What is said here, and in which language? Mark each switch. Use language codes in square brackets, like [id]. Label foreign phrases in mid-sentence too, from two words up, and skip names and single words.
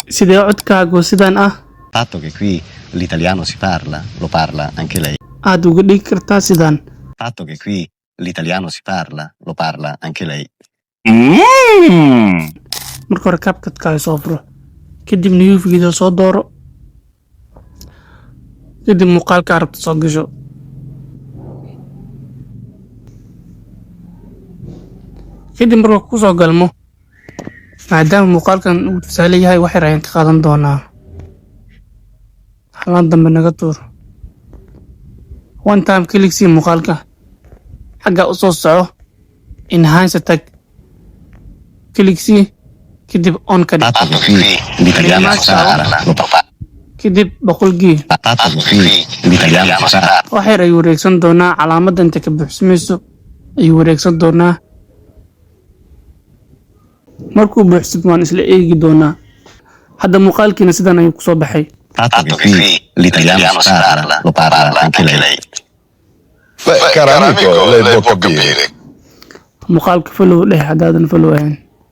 [so] sidee codkaagu sidaan ah [it] Fatto che qui l'italiano si parla, lo parla anche lei. [so] aad uga dhigi kartaa sidaan [it] Fatto che qui l'italiano si parla, lo parla anche lei. [so] marka hore CapCut-kaaga soo furo kadib [en] new video [so] soo dooro kadib muuqaalka arabta soo gasho kadib marka ku soo galmo maadaama muuqaalkan uu tusaale yahay waxay raayaan ka qaadan doonaa halaan dambe naga tuur [en] one time click [so] si muuqaalka xagga u soo soco enhance tag click si kadib on ka dhig [it] Fatto che qui l'italiano si parla, lo parla. [so] kadib boqolkii [it] Fatto che qui l'italiano si parla. [so] waxay ay wareegsan doonaa calaamadda inta ka buuxsamayso ay wareegsan doonaa markuu buuxsamo waan isla eegi doonaa hadda muuqaalkiina sidan ayuu kusoo baxay [it] Fatto che qui l'italiano si parla, lo parla anche lei. Beh, caro amico, lei può capire. [so] muuqaalka follow dheh haddaadan follow ahayn